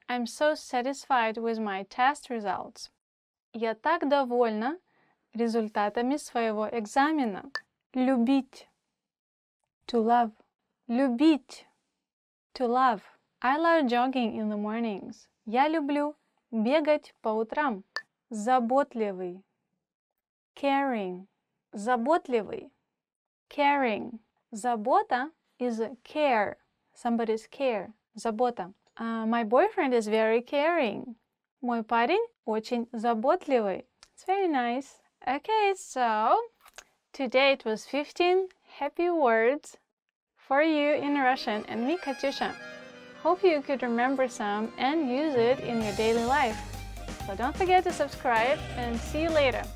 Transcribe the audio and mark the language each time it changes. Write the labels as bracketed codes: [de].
[en] I'm so satisfied with my test results. [ru] Я так довольна результатами своего экзамена. [en] Любить. To love. Любить. To love. I love jogging in the mornings. [ru] Я люблю бегать по утрам. Заботливый. Caring. Заботливый. Caring. [en] Забота is care. Somebody's care. Забота. My boyfriend is very caring. [ru] Мой парень очень заботливый. [en] It's very nice. Okay, so today it was 15 happy words for you in Russian and me, Katyusha. Hope you could remember some and use it in your daily life. So don't forget to subscribe and see you later.